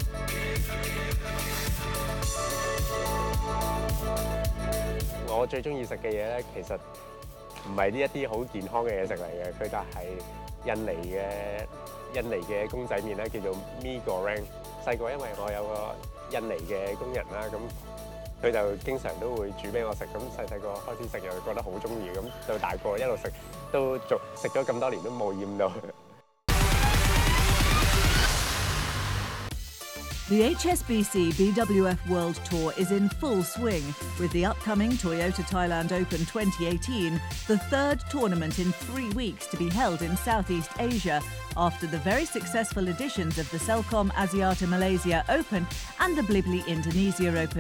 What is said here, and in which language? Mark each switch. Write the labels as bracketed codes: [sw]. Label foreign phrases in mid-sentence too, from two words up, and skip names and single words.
[yue] 我最中意食嘅嘢咧，其實唔係呢一啲好健康嘅嘢食嚟嘅，佢就係印尼嘅公仔麵咧，叫做 mie goreng。細個因為我有個印尼嘅工人啦，咁佢就經常都會煮俾我食，咁細個開始食又覺得好中意，咁到大個一路食都食咗咁多年都冇厭到。 [en] The HSBC BWF World Tour is in full swing with the upcoming Toyota Thailand Open 2018, the third tournament in 3 weeks to be held in Southeast Asia after the very successful editions of the Celcom Asiata Malaysia Open and the BLIBLI Indonesia Open.